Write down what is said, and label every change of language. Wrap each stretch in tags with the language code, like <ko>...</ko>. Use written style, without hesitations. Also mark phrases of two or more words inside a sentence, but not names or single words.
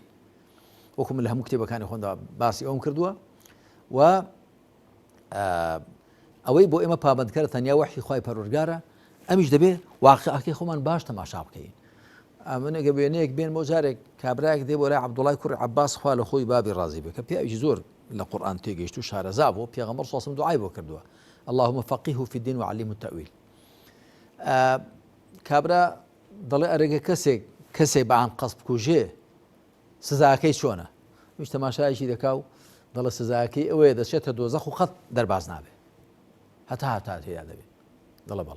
<ckb>وەکو من لە هەموو کتێبەکانی خۆمدا باسی ئەوم کردووە، و ئەوەی بۆ ئێمە پابەندکەرە تەنیا وەحی خوای پەروەردگارە، ئەمیش دەبێ واقعەکەی خۆمان باش تەماشا بکەین. من ئەگە وێنەیەک بێن بۆ جارێک کابراایەک دێ بۆ لای عەبدوڵای کوڕی عەباس خوا لە خۆی بابی ڕازی بێ، کە پیاوێکی زۆر لە قورئان تێگەیشت و شارەزا بوو، پێغەمبەر</ckb> <ar>صلی الله علیه و سلم</ar> <ckb>دوعای بۆ کردووە</ckb> <ar>اللهم فقهه في الدين وعلمه التأويل.</ar> <ckb>کابرا دەڵێ ئەرێگە کەسێک بەعام قەسب بکوژێ سزاکەی چۆنە؟ ویش تەماشایەکی دەکا و دەڵێ سزاکەی ئەوەیە دەچێتە دۆزەخ و قەت دەرباز نابێ، هەتا تێدا دەبێت. دەڵێ بەڵێ.</ckb>